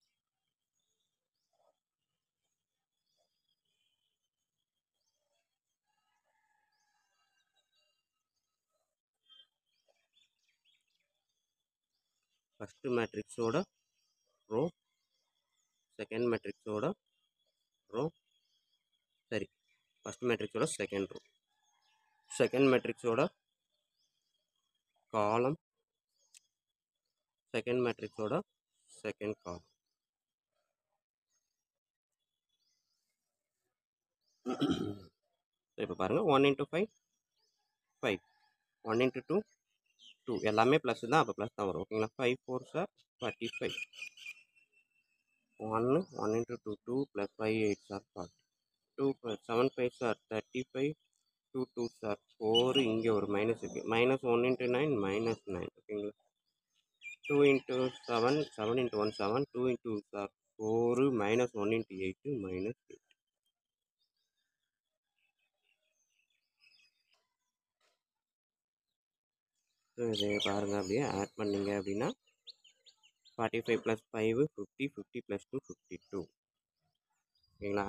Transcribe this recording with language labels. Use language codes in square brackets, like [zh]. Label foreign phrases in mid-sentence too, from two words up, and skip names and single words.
[ta] ஃபஸ்ட்டு மேட்ரிக்ஸோட ரோ, செகண்ட் மேட்ரிக்ஸோட ரோ, சரி ஃபஸ்ட் மேட்ரிக்ஸோட [en] second row, [ta] செகண்ட் மேட்ரிக்ஸோட காலம், செகண்ட் மேட்ரிக்ஸோட [en] second column. [ta] இப்போ பாருங்கள் 1 × 5 5, 1 × 2 2, எல்லாமே ப்ளஸ் தான், அப்போ ப்ளஸ் தான் வரும் ஓகேங்களா. [en] 5 4s are 45, 1 1 × 2 2 + 5 8s are 40, 2 7 5s are 35, 2 2s are 4, [ta] இங்கே ஒரு மைனஸ் இருக்குது, -1 × 9 -9 ஓகேங்களா. [en] 2 × 7 7 × 1 7, 2 × 2 are 4, -1 × 8 -8. [ta] ஸோ இதை பாருங்கள், அப்படியே ஆட் பண்ணிங்க அப்படின்னா 45 + 5 50, 50 + 2 52 ஓகேங்களா.